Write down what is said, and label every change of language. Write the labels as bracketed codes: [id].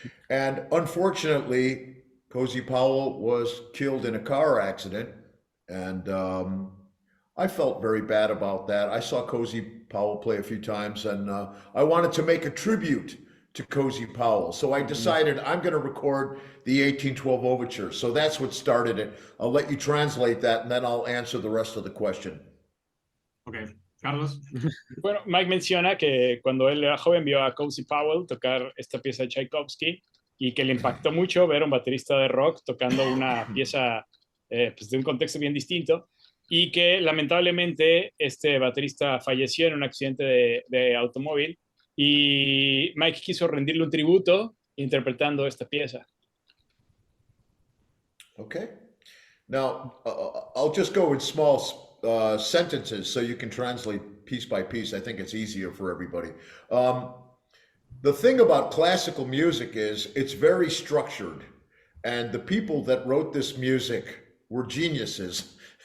[en] And unfortunately, Cozy Powell was killed in a car accident, and I felt very bad about that. I saw Cozy Powell play a few times, and I wanted to make a tribute to Cozy Powell. So I decided I'm going to record the 1812 Overture. So that's what started it. I'll let you translate that, and then I'll answer the rest of the question. Okay. Carlos. [es] Bueno, Mike menciona que cuando él era joven vio a Cozy Powell tocar esta pieza de Tchaikovsky, y que le impactó mucho ver a un baterista de rock tocando una pieza pues de un contexto bien distinto, y que lamentablemente este baterista falleció en un accidente de automóvil, y Mike quiso rendirle un tributo interpretando esta pieza. [en] Okay. Now, I'll just go in small sentences so you can translate piece by piece. I think it's easier for everybody. The thing about classical music is it's very structured, and the people that wrote this music were geniuses.